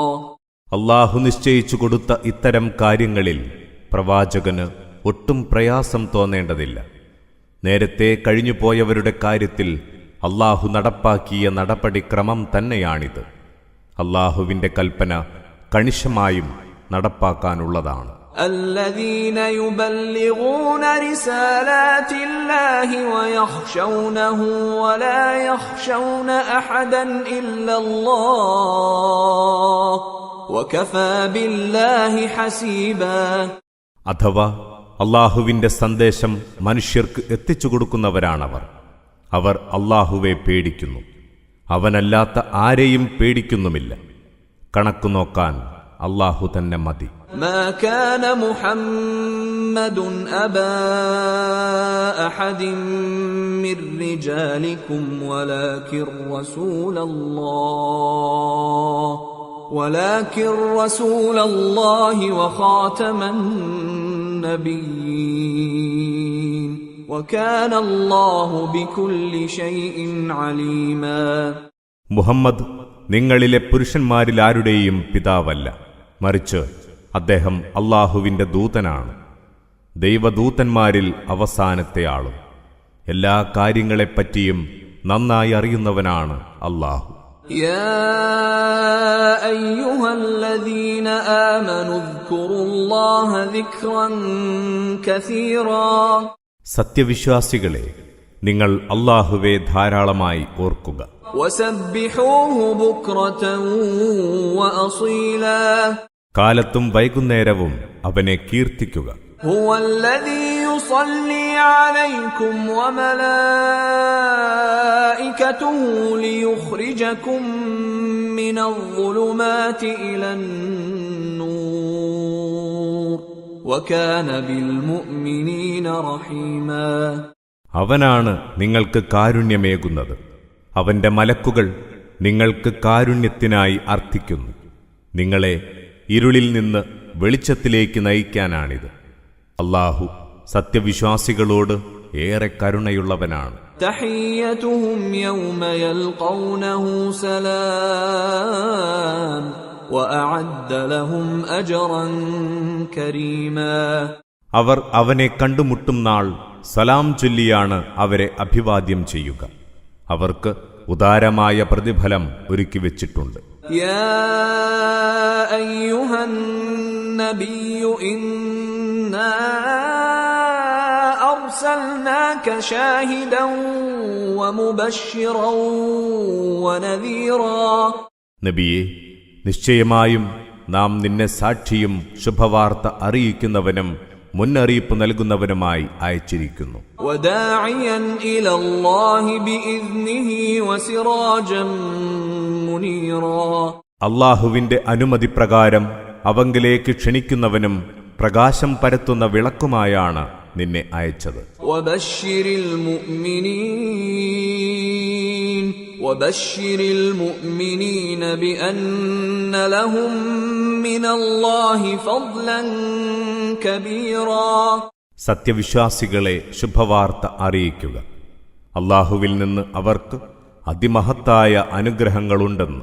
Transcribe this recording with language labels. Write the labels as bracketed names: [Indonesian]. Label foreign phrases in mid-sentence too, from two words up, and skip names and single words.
[Malayalam] അല്ലാഹു നിശ്ചയിച്ചു കൊടുത്ത ഇത്തരം കാര്യങ്ങളിൽ പ്രവാചകന് ഒട്ടും പ്രയാസം തോന്നേണ്ടതില്ല. നേരത്തെ കഴിഞ്ഞുപോയവരുടെ കാര്യത്തിൽ അല്ലാഹു നടപ്പാക്കിയ നടപടിക്രമം തന്നെയാണിത്. അല്ലാഹുവിന്റെ കൽപ്പന കണിശമായും നടപ്പാക്കാനുള്ളതാണ്. [Arabic] الذين يبلغون رسالات الله ويخشونه ولا يخشون أحدا إلا الله وكفى بالله حسيبا. [Malayalam] അഥവാ അല്ലാഹുവിന്റെ സന്ദേശം മനുഷ്യർക്ക് എത്തിച്ചു കൊടുക്കുന്നവരാണവർ. അവർ അല്ലാഹുവെ പേടിക്കുന്നു, അവനല്ലാത്ത ആരെയും പേടിക്കുന്നുമില്ല. കണക്കു നോക്കാൻ അല്ലാഹു തന്നെ മതി. [Arabic] ما كان محمد أبا أحد من رجالكم ولكن رسول الله وخاتم النبيين وكان الله بكل شيء عليما. [Malayalam] മുഹമ്മദ് നിങ്ങളിലെ പുരുഷന്മാരിലാരുടെയും പിതാവല്ല, മറിച്ച് അദ്ദേഹം അല്ലാഹുവിന്റെ ദൂതനാണ്, ദൈവദൂതന്മാരിൽ അവസാനത്തെ ആളും. എല്ലാ കാര്യങ്ങളെപ്പറ്റിയും നന്നായി അറിയുന്നവനാണ് അല്ലാഹു. [Arabic] يا أيها الذين آمنوا اذكروا الله ذكرا كثيرا. [Malayalam] സത്യവിശ്വാസികളെ, നിങ്ങൾ അല്ലാഹുവെ ധാരാളമായി ഓർക്കുക. [Arabic] وسبحوه بكرة وأصيلا. [Malayalam] കാലത്തും വൈകുന്നേരവും അവനെ കീർത്തിക്കുക. [Arabic] هو الذي يصلي عليكم وملائكته ليخرجكم من الظلمات إلى النور وكان بالمؤمنين رحيما. [Malayalam] അവനാണ് നിങ്ങൾക്ക് കാരുണ്യമേകുന്നത്. അവന്റെ മലക്കുകൾ നിങ്ങൾക്ക് കാരുണ്യത്തിനായി അർത്ഥിക്കുന്നു. നിങ്ങളെ ഇരുളിൽ നിന്ന് വെളിച്ചത്തിലേക്ക് നയിക്കാനാണിത്. അല്ലാഹു സത്യവിശ്വാസികളോട് ഏറെ കരുണയുള്ളവനാണ്. [Arabic] تحيتهم يوم يلقونه سلام وأعد لهم أجرا كريما. [Malayalam] അവർ അവനെ കണ്ടുമുട്ടും നാൾ സലാം ചൊല്ലിയാണ് അവരെ അഭിവാദ്യം ചെയ്യുക. അവർക്ക് ഉദാരമായ പ്രതിഫലം ഒരുക്കിവെച്ചിട്ടുണ്ട്. [Arabic] يا أيها النبي إنا أرسلناك شاهدا ومبشرا ونذيرا. [Malayalam] നബിയെ, നിശ്ചയമായും നാം നിന്നെ സാക്ഷിയും ശുഭവാർത്ത അറിയിക്കുന്നവനും മുന്നറിയിപ്പ് നൽകുന്നവനുമായി അയച്ചിരിക്കുന്നു. [Arabic] وداعيا إلى الله بإذنه وسراجا منيرا. [Malayalam] അള്ളാഹുവിന്റെ അനുമതി പ്രകാരം അവങ്കിലേക്ക് ക്ഷണിക്കുന്നവനും പ്രകാശം പരത്തുന്ന വിളക്കുമായാണ് നിന്നെ അയച്ചത്. [Arabic] وبشر المؤمنين بأن لهم من الله فضلا كبيرا. [Malayalam] സത്യവിശ്വാസികളെ ശുഭവാർത്ത അറിയിക്കുക, അള്ളാഹുവിൽ നിന്ന് അവർക്ക് അതിമഹത്തായ അനുഗ്രഹങ്ങളുണ്ടെന്ന്.